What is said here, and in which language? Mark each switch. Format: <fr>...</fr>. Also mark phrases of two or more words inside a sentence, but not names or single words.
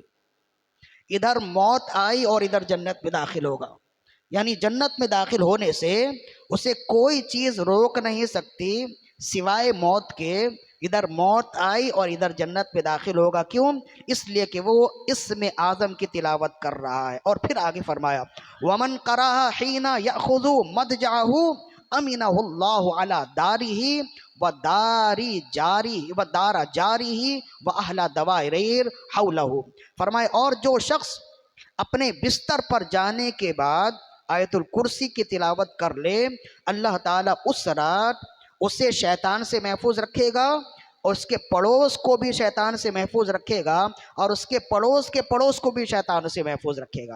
<ur>ادھر موت آئی اور ادھر جنت میں داخل ہوگا، یعنی جنت میں داخل ہونے سے اسے کوئی چیز روک نہیں سکتی سوائے موت کے۔ ادھر موت آئی اور ادھر جنت میں داخل ہوگا، کیوں؟ اس لیے کہ وہ اسم اعظم کی تلاوت کر رہا ہے۔ اور پھر آگے فرمایا</ur> <ar>ومن قرأ حین یأخذ مضجعہ امنہ اللہ علی دارہ و دار جارہ و اہل دوائر حولہ،</ar> <ur>فرمایا اور جو شخص اپنے بستر پر جانے کے بعد آیت الکرسی کی تلاوت کر لے، اللہ تعالیٰ اس رات اسے شیطان سے محفوظ رکھے گا، اور اس کے پڑوس کو بھی شیطان سے محفوظ رکھے گا، اور اس کے پڑوس کو بھی شیطان سے محفوظ رکھے گا۔</ur>